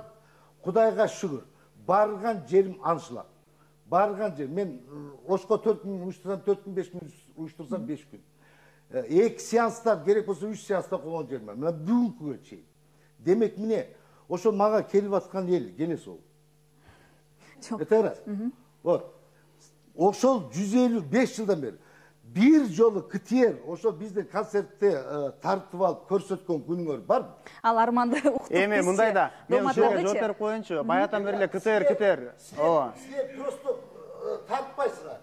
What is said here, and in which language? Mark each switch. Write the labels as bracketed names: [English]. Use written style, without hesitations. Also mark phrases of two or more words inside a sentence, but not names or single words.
[Kyrgyz] Кудайга шүгүр, барган жерим аншылап. Барган жер, мен Ошко 4 күн уюштурсам 4 күн, 5 күн уюштурсам 5 күн. 2 сеанстар керек болсо 3 сеанста койгон жерим бар. Мына бүгүнкүгө чейин. Демек міне, ошол мага келип аткан эл келес ол. [Russian] Вот. [Kyrgyz] Ошол 155 жылдан бери бир жолу КТР ошол биздин концертте тартып алып көрсөткөн күнүңөр барбы? Ал арманды уктуп. Эми мындай да, мен ушуга жооп берип коеюнчу. Баягыдан бери эле КТР. Ооба. Силер просто тартпайсыңар.